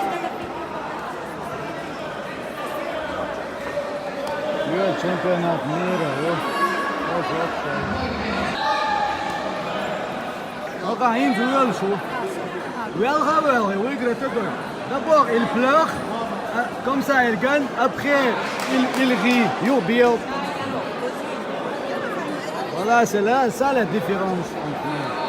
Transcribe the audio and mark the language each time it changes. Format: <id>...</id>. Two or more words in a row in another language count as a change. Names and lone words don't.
<ru>Чемпионат мира.</ru> <fr>Enfin, une duel chaud. Oui, d'abord, il pleure, comme ça, il gagne. Après, il rit.</fr> <en>You build.</en> <fr>Voilà, c'est là, ça la différence entre nous.</fr>